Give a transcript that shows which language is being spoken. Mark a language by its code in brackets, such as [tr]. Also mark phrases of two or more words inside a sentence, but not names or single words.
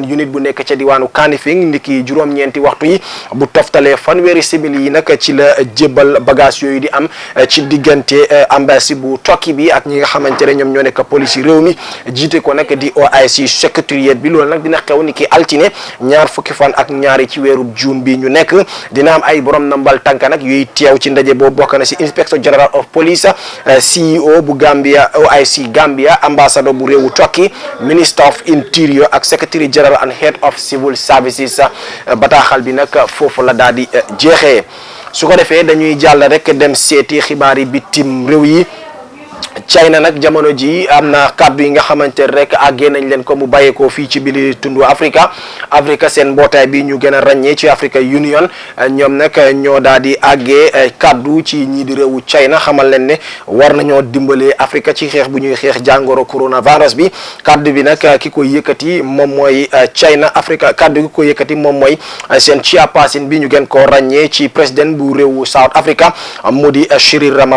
[wo] unit bu nekk ca diwaanu Kanifing ndiki juróom-ñeenti waxtu yi bu toftalee fanweeri simili yi nag ci la jébbal bagage yooyu di am ci diggante embassy bu Turquie bi ak ñi nga xamante ne ñoom ñoo nekk police réew mi jiite ko nag di OIC secrétariat bi loolu nag dina xew ni ki altine ñaar fukki fan ak ñaari ci weeru juin bi ñu nekk dina am ay borom nambal tànka nag yooyu teew ci ndaje boobu bokk na si [en] inspector general of police [wo] CEO bu Gambia OIC Gambia ambassadeur bu réewu Turquie [en] minister of interior [wo] ak [en] secretary general and head of civil services [wo] bataaxal bi nag foofu la daal di jeexee su ko defee dañuy jàll rek dem seeti xibaar yi bitim réew yi China nag jamono ji am na kàddu yi nga xamante rek àggee nañ leen ko mu bàyyeekoo fii ci biir tundu Africa seen mbootaay bi ñu gën a ràññee ci Africa Union ñoom nag ñoo daal di àggee kàddu ci ñii di réewu China xamal leen ne war nañoo dimbalee Africa ci xeex bu ñuy xeex jàngoro coronavirus bi kàddu bi nag ki ko yëkkati moom mooy China Africa kàddu ki ko yëkkati moom mooy seen chairperson bi ñu gën koo ràññee ci président bu réewu South Africa mu di Cyril